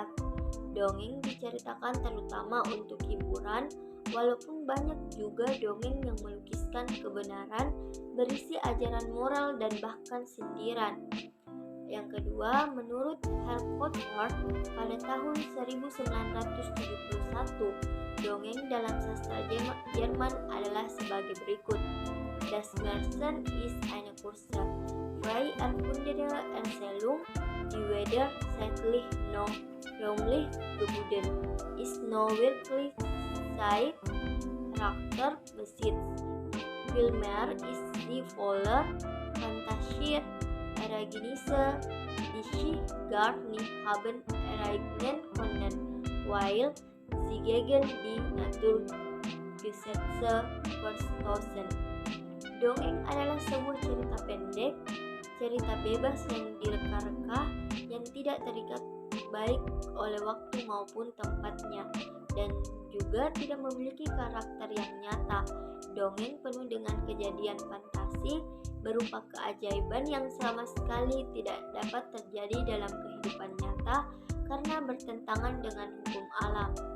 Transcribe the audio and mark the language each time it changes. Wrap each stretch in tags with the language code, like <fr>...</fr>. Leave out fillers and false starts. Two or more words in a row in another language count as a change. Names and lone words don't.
<id>Dongeng diceritakan terutama untuk hiburan, walaupun banyak juga dongeng yang melukiskan kebenaran, berisi ajaran moral dan bahkan sindiran. Yang kedua, menurut Harry Potter pada tahun 1971, dongeng dalam sastra Jerman adalah sebagai berikut.</id> <de>Das Märchen ist eine kurze, frei erfundene Erzählung, die weder zeitlich noch räumlich gebunden ist noch wirklich Charakter besitzt. Vielmehr ist sie voller Fantasie, Ereignisse, die sich gar nicht haben ereignen können, weil sie gegen die Naturgesetze verstoßen.</de> <id>Dongeng adalah sebuah cerita pendek, cerita bebas yang direka-reka, yang tidak terikat baik oleh waktu maupun tempatnya, dan juga tidak memiliki karakter yang nyata. Dongeng penuh dengan kejadian fantasi berupa keajaiban yang sama sekali tidak dapat terjadi dalam kehidupan nyata karena bertentangan dengan hukum alam.</id>